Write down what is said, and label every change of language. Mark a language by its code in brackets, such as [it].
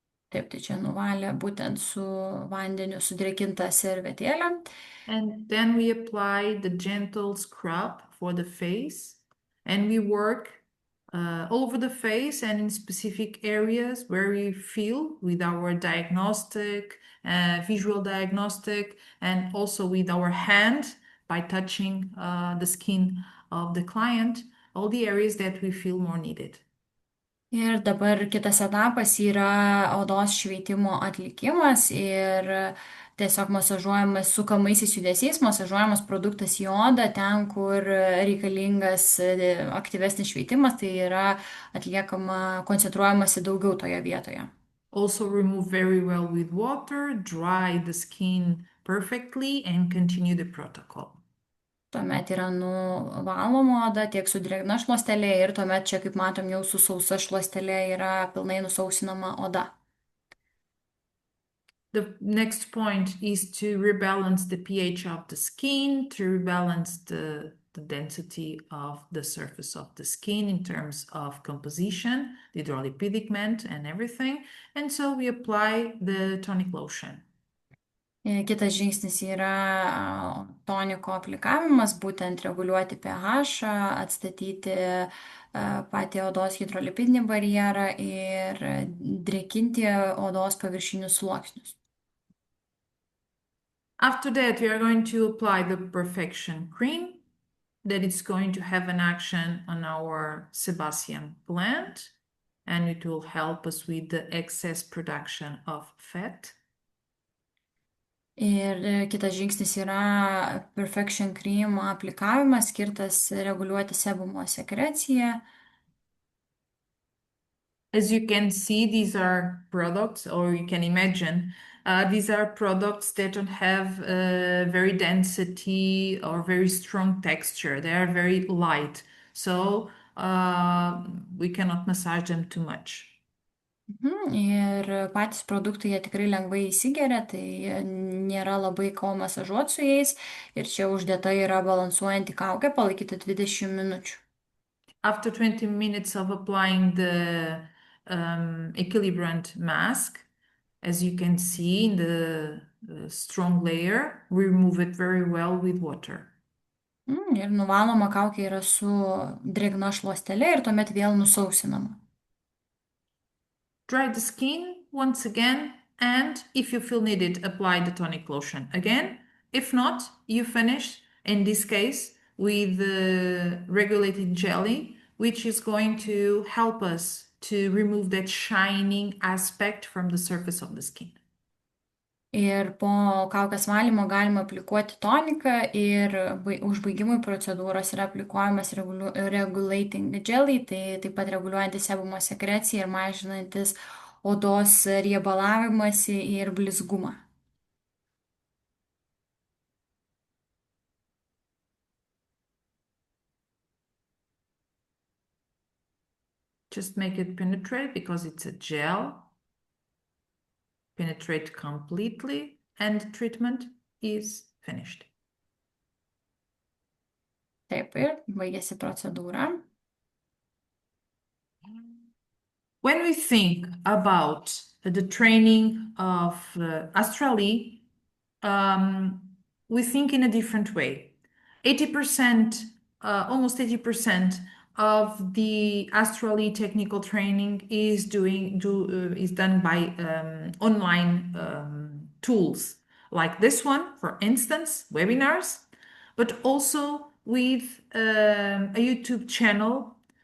[lt] Taip, tai čia nuvalė būtent su vandeniu sudrėkinta servetėlė. [en] And then we apply the gentle scrub for the face, and we work all over the face and in specific areas where we feel with our diagnostic, visual diagnostic, and also with our hand by touching the skin of the client, all the areas that we feel more needed. [lt] Ir dabar kitas etapas yra odos šveitimo atlikimas ir tiesiog masažuojamas sukamaisiais judesiais, masažuojamas produktas į odą ten, kur reikalingas aktyvesnis šveitimas, tai yra atliekama, koncentruojamasi daugiau toje vietoje. [en] Also remove very well with water, dry the skin perfectly, and continue the protocol. [lt] Tuomet yra nuvaloma oda tiek su drėgna šluostelė ir tuomet čia, kaip matom, jau su sausa šluostelė yra pilnai nusausinama oda. [en] The next point is to rebalance the pH of the skin, to rebalance the density of the surface of the skin in terms of composition, the hydraulic pigment and everything. And so we apply the tonic lotion. [lt] Kitas žingsnis yra toniko aplikavimas, būtent reguliuoti pH, atstatyti patį odos hidrolipidinį barjerą ir drėkinti odos paviršinius sluoksnius. [en] After that, we are going to apply the Perfection Cream that is going to have an action on our sebaceous gland, and it will help us with the excess production of fat. [lt] Ir kitas žingsnis yra Perfection Cream aplikavimas, skirtas reguliuoti sebumo sekreciją. [en] As you can see, these are products, or you can imagine, these are products that don't have very density or very strong texture. They are very light, so we cannot massage them too much. [lt] Ir patys produktai jie tikrai lengvai įsigeria, tai nėra labai ko masažuoti su jais. Ir čia uždėta yra balansuojanti kaukė, palaikyti 20 minučių. [en] After 20 minutes of applying the equilibrant mask, as you can see in the strong layer, we remove it very well with water. [lt] Ir nuvaloma kaukė yra su drėgna šluostelė ir tuomet vėl nusausinama. [en] Dry the skin once again, and if you feel needed, apply the tonic lotion again. If not, you finish, in this case, with the regulating jelly, which is going to help us to remove that shining aspect from the surface of the skin. [lt] Ir po kaukės valymo galima aplikuoti toniką ir užbaigimui procedūros yra aplikuojamas regulating jelly, tai taip pat reguliuojantis sebumo sekreciją ir mažinantis odos riebalavimąsi ir blizgumą. [en] Just make it penetrate because it's a gel. Penetrate completely, and treatment is finished. [lt] Taip, ir baigėsi procedūra. [en] When we think about the training of Astrali, we think in a different way. 80%, almost 80% of the Astrali technical training is done by online tools like this one, for instance, webinars, but also with a YouTube channel